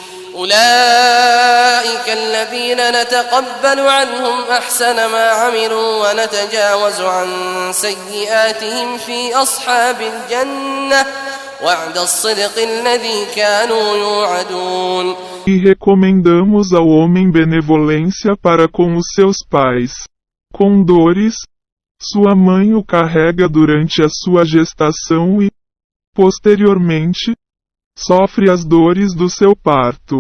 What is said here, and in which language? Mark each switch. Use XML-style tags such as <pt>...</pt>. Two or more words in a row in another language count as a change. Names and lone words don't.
<ar>أولئك الذين نتقبل عنهم أحسن ما عملوا ونتجاوز عن سيئاتهم في أصحاب الجنة وعد الصدق الذي كانوا يوعدون.</ar> <pt>E recomendamos ao homem benevolência para com os seus pais. Com dores, sua mãe o carrega durante a sua gestação e, posteriormente, sofre as dores do seu parto.</pt>